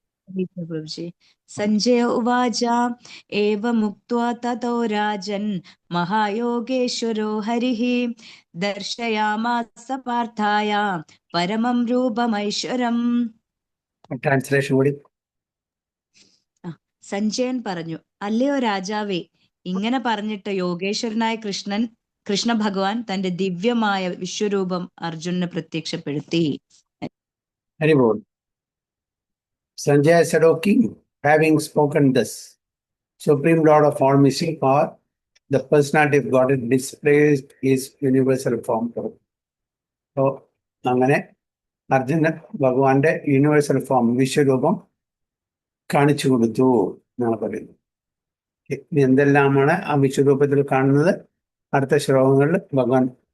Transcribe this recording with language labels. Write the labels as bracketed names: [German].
[Sanskrit] प्रभुजी। संजय उवाच एवमुक्त्वा ततो राजन् महायोगेश्वरो हरिः दर्शयामास पार्थाय परमं रूपमैश्वरम्. [Malayalam] ട്രാൻസ്ലേഷൻ കൂടി. സഞ്ജയൻ പറഞ്ഞു, അല്ലയോ രാജാവേ, ഇങ്ങനെ പറഞ്ഞിട്ട് യോഗേശ്വരനായ കൃഷ്ണ ഭഗവാൻ തന്റെ ദിവ്യമായ വിശ്വരൂപം അർജുനന് പ്രത്യക്ഷപ്പെടുത്തി. Hari ball. [English] Sanjaya said, O king, having spoken thus, Supreme Lord of all mystic power, the personality of God displays his universal form. [Malayalam] So, അങ്ങനെ അർജുനൻ ഭഗവാന്റെ യൂണിവേഴ്സൽ ഫോം വിശ്വരൂപം കാണിച്ചു കൊടുത്തു എന്നാണ് പറയുന്നത്. ഇനി എന്തെല്ലാമാണ് ആ വിശ്വരൂപത്തിൽ കാണുന്നത് അടുത്ത ശ്ലോകങ്ങളിൽ ഭഗവാൻ